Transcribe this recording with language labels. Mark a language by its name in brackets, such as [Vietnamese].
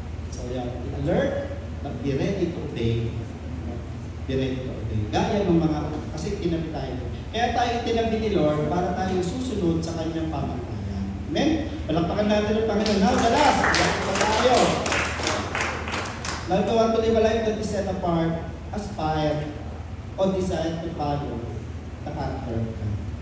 [English] So, yan, alert, but be ready to obey. Be ready to obey. [Filipino] Gaya ng mga, kasi tinabi tayo. Kaya tayo tinabi ni Lord para tayo susunod sa kanyang pamantayan. Amen? Palakpakan natin ang Panginoon. Now, dalas, palakpakan tayo. [English] Now, to want to live a life that is set apart, aspire, or desire to follow the character of God.